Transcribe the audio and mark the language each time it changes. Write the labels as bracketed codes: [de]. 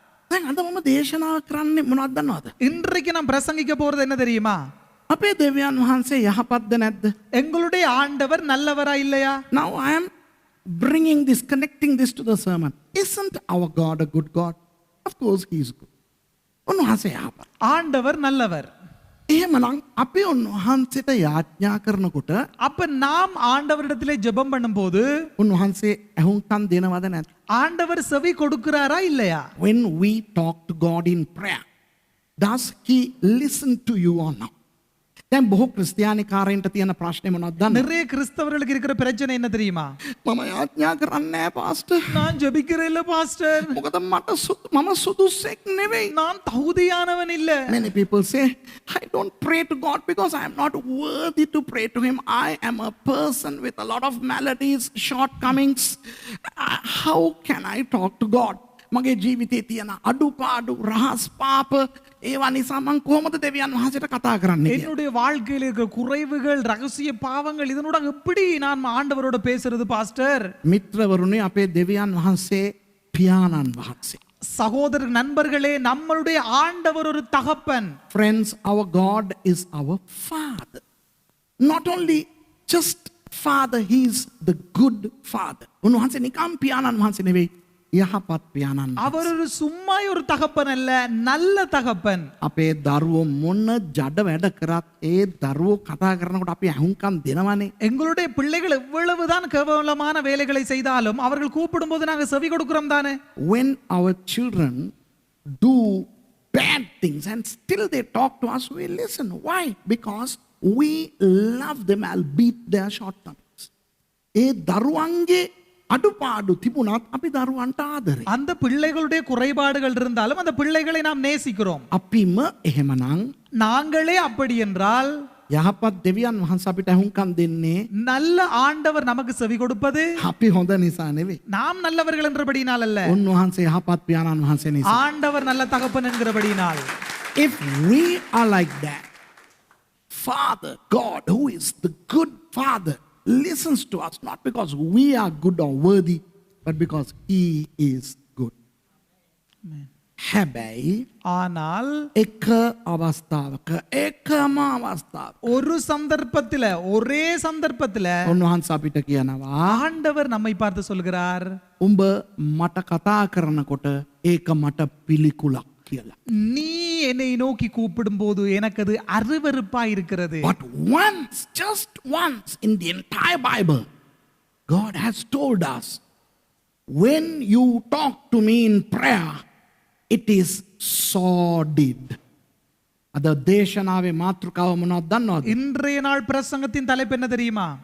[si] දැන් අද මම දේශනා කරන්නේ මොනවද දන්නවද? [ta] இன்றைக்கு நான் பிரசங்கிக்க போறது என்ன தெரியுமா? [si] අපේ දෙවියන් වහන්සේ යහපත්ද නැද්ද? [ta] எங்களுடைய ஆண்டவர் நல்லவரா இல்லையா? [en] Now I am connecting this to the sermon. Isn't our God a good God? Of course he is good. [si] උන්වහන්සේ යහපත්. [ta] ஆண்டவர் நல்லவர். [si] එහෙමනම් අපි උන්වහන්සේට යාඥා කරනකොට [ta] அப்ப நாம் ஆண்டவரிடத்திலே ஜெபம் பண்ணும்போது [si] උන්වහන්සේ ඇහුම්කන් දෙනවද නැද්ද? [ta] ஆண்டவர் செவி கொடுக்கிறாரா இல்லையா? [en] When we talk to God in prayer, does he listen to you or not? [si] දැන් බොහෝ ක්‍රිස්තියානිකාරයන්ට තියෙන ප්‍රශ්නේ මොනවද දන්නවද? [ta] நிறைய கிறிஸ்தவர்களுக்கு இருக்கிற பிரச்சனை என்ன தெரியுமா? [si] මම යාඥා කරන්නේ නැහැ පාස්ටර්. [ta] நான் ஜெபிக்கிறேன் இல்ல பாஸ்டர். [si] මොකද මම සුදුස්සෙක් නෙවෙයි. [ta] நான் தகுதியானவன் இல்ல. [en] Many people say, I don't pray to God because I am not worthy to pray to him. I am a person with a lot of maladies, shortcomings. How can I talk to God? [si] මගේ ජීවිතේ තියෙන අඩුපාඩු රහස් පාප ඒවා නිසා මං කොහොමද දෙවියන් වහන්සේට කතා කරන්නේ? [ta] என்னுடைய வாழ்க்கையில் இருக்கிற குறைவுகள் ரகசிய பாவங்கள் இதனோட எப்படி நான் ஆண்டவரோட பேசுறது பாஸ்டர்? [si] මිත්‍රවරුනි අපේ දෙවියන් වහන්සේ පියාණන් වහන්සේ. [ta] சகோதர நண்பர்களே நம்மளுடைய ஆண்டவர் ஒரு தகப்பன். [en] Friends, our God is our Father. Not only just Father, he is the good Father. [si] උන්වහන්සේ නිකම් පියාණන් වහන්සේ නෙවෙයි. යහපත් පියාණන්. [ta] அவர் ஒரு சும்மா ஒரு தகப்பன் அல்ல, நல்ல தகப்பன். [si] අපේ දරුවෝ මොන ජඩ වැඩ කරත් ඒ දරුවෝ කතා කරනකොට අපි අහුම්කම් දෙනවනේ. [ta] எங்களுடைய பிள்ளைகள் எவ்வளவுதான் கேவலமான வேலைகளை செய்தாலும் அவர்கள் கூப்பிடும்போது நாங்க செவி கொடுக்கிறோம் தானே? [en] When our children do bad things and still they talk to us, we listen. Why? Because we love them, albeit their shortcomings. [si] ඒ දරුවන්ගේ අඩුපාඩු තිබුණත් අපි දරුවන්ට ආදරේ. [ta] அந்த பிள்ளைகளுடைய குறைபாடுகள் இருந்தாலும் அந்த பிள்ளைகளை நாம் நேசிக்கிறோம். [si] අපිම එහෙමනම් [ta] நாங்களே அப்படி என்றால் [si] යහපත් දෙවියන් වහන්සේ අපිට ඇහුම්කන් දෙන්නේ [ta] நல்ல ஆண்டவர் நமக்கு செவி கொடுப்பது [si] අපි හොඳ නිසා නෙවෙයි. [ta] நாம் நல்லவர்கள் என்றபடியினால் அல்ல, [si] උන්වහන්සේ යහපත් පියාණන් වහන්සේ නිසා. [ta] ஆண்டவர் நல்ல தகப்பன் என்கிறபடியினால். [en] If we are like that, Father God, who is the good Father, listens to us not because we are good or worthy, but because He is good. [si] හැබැයි [ta] ஆனால் [si] එක අවස්ථාවක එකම අවස්ථාවක [ta] ஒரு சந்தர்ப்பத்துல, ஒரே சந்தர்ப்பத்துல [si] උන්වහන්සේ අපිට කියනවා [ta] ஆண்டவர் நம்மை பார்த்து சொல்கிறார், [si] උඹ මට කතා කරනකොට ඒක මට පිළිකුලක් කියලා. [ta] நீ என்னை நோக்கி கூப்பிடும் போது எனக்கு அது அருவருப்பா இருக்கிறது. [en] But once, just once in the entire Bible, God has told us, when you talk to me in prayer, it is sordid. [si] අද දේශනාවේ මාතෘකාව මොනවද දන්නවද? [ta] இன்றைய நாள் பிரசங்கத்தின் தலைப்பு என்ன தெரியுமா?